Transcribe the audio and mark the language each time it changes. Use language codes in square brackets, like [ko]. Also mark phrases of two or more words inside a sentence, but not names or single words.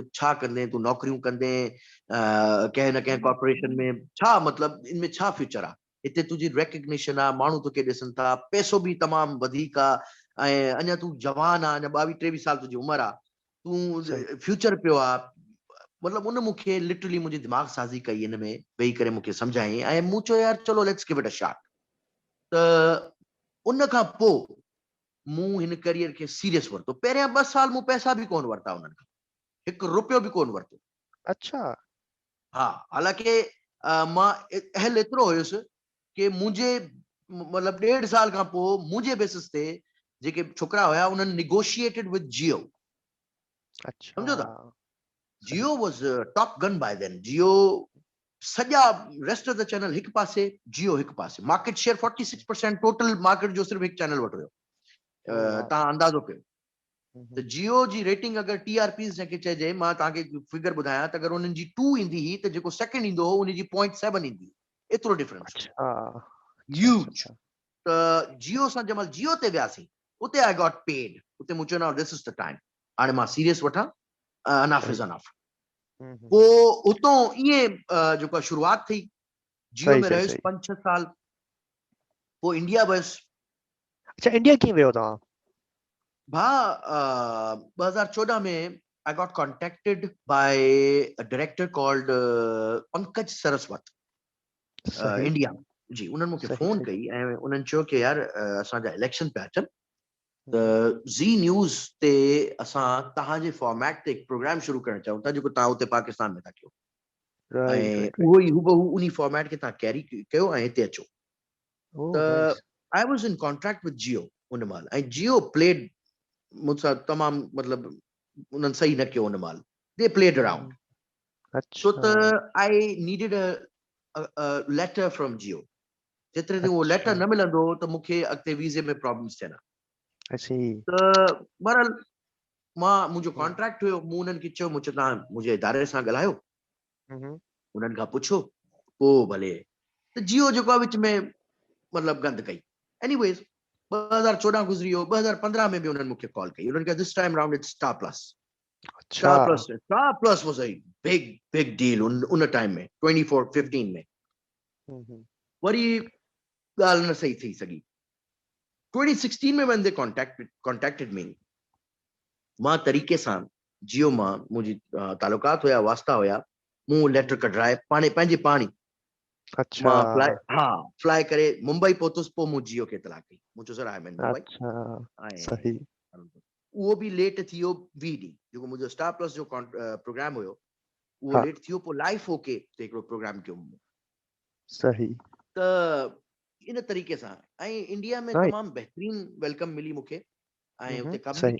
[sd] छा कंदे तूं नौकरियूं कंदे कंहिं न कंहिं कॉर्पोरेशन में छा मतिलबु इनमें छा फ्यूचर आहे हिते तुंहिंजी रिकग्निशन आहे माण्हू तोखे ॾिसनि था पैसो बि तमामु वधीक आहे ऐं अञा तूं जवान आहे अञा 22-23 साल तुंहिंजी उमिरि आहे तूं फ्यूचर पियो आहे मतिलबु उन मूंखे लिटरली मुंहिंजी दिमाग़ साज़ी कई इन में वेही करे मूंखे सम्झाई ऐं मूं चयो [hi] यार चलो [en] let's give it a shot [sd] त उन खां पोइ मूं हिन करियर खे सीरियस वरितो पहिरियां 2 साल मूं पैसा बि कोन वरिता उन्हनि खां 1 रुपयो बि कोन वरितो [hi] अच्छा [sd] हा हालांकि मां अहल एतिरो हुयुसि कि मुंहिंजे मतिलबु 1.5 साल खां पोइ मुंहिंजे बेसिस ते जेके छोकिरा हुया उन्हनि [en] negotiated with [sd] जियो [hi] अच्छा [sd] सम्झो था जियो [en] was top gun by then [sd] जियो सॼा [en] rest of the channel [sd] हिकु पासे जियो हिकु पासे [en] market share [sd] 46% [en] total market [sd] जो सिर्फ़ु हिकु चैनल वटि हुयो तव्हां अंदाज़ो कयो त जियो जी रेटिंग अगरि TRPs जंहिंखे चइजे मां तव्हांखे फिगर ॿुधायां त अगरि उन्हनि जी 2 ईंदी हुई त जेको सेकंड ईंदो हो उनजी 0.7 ईंदी एतिरो [en] difference huge [sd] त जियो सां जंहिं महिल जियो ते वियासीं उते [en] I got paid. उते [hi] मुझे ना [en] this is the time. [sd] हाणे मां सीरियस वठां, [en] enough is enough. [sd] पो उतो ये जो शुरुआत थी जियो [hi] सही [sd] में [hi] सही [sd] रहियुसि [hi] सही [sd] 5-6 साल, पो इंडिया बस अच्छा इंडिया कीअं वियो तव्हां? [en] भा 2014 में I got contacted by a director called Pankaj Saraswat, [hi] सही [sd] इंडिया जी. उन्हनि मूंखे [hi] सही [sd] फोन [hi] सही [sd] कई ऐं उन्हनि चयो कि यार असांजा इलेक्शन पिया अचनि त हम्म, ज़ी न्यूज़ ते असां तव्हांजे फॉर्मेट ते हिकु प्रोग्राम शुरू करणु चाहियूं था जेको तव्हां उते पाकिस्तान में था कयो, [en] राइट [sd] ऐं [en] राइट राइट [sd] उहो ई हुबहू उन फॉर्मेट खे तव्हां कैरी कयो ऐं हिते अचो. ओह त [en] नाइस I was in contract with [sd] जियो उन महिल, ऐं जियो प्लेड मुझसां तमामु मतिलबु उन्हनि सही न कयो उन महिल. [en] they played around. [sd] छो [hi] अच्छा [en] त I needed a letter from Jio. [sd] जेतिरे ताईं उहो लेटर [hi] अच्छा [sd] न मिलंदो त मूंखे अॻिते वीज़े में प्रॉब्लम्स थियनि. [en] I see [sd] त बहरहाल मुंहिंजो कॉन्ट्रैक्ट हुयो, मूं उन्हनि खे चयो, मूं चयो तव्हां मुंहिंजे इदारे सां ॻाल्हायो, उन्हनि खां पुछो, पोइ भले. त जियो जेको आहे विच में मतिलबु गंद कई. एनीवेज़ 2014 गुज़री वियो. 2015 में बि उन्हनि मूंखे कॉल कई. उन्हनि खे [en] this time round it's Star Plus. [hi] अच्छा [en] Star Plus was a big deal उन टाइम में 2015 में. [sd] वरी ॻाल्हि न सही थी सघी. [en] 2016 में when they contacted me, [sd] मां तरीक़े सां जियो मां मुंहिंजी तालुकात हुया, वास्ता हुया, मूं लेटर कढाए पंहिंजे पाणी [hi] अच्छा [sd] मां फ्लाई करे मुंबई पहुतुसि. पोइ मूं जियो खे इतला कई. मूं चयो [en] sir I am in Mumbai. [hi] अच्छा सही [sd] ऐं उहो बि लेट थी वियो 20 ॾींहं. जेको मुंहिंजो स्टार प्लस जो प्रोग्राम हुयो उहो [hi] हाँ [sd] लेट थी वियो. पोइ लाइफ ओके ते हिकिड़ो प्रोग्राम कयो मूं. [hi] सही [sd] त इन तरीक़े सां ऐं इंडिया में [en] राइट [sd] तमामु बहितरीन वेलकम मिली मूंखे, ऐं उते कम बि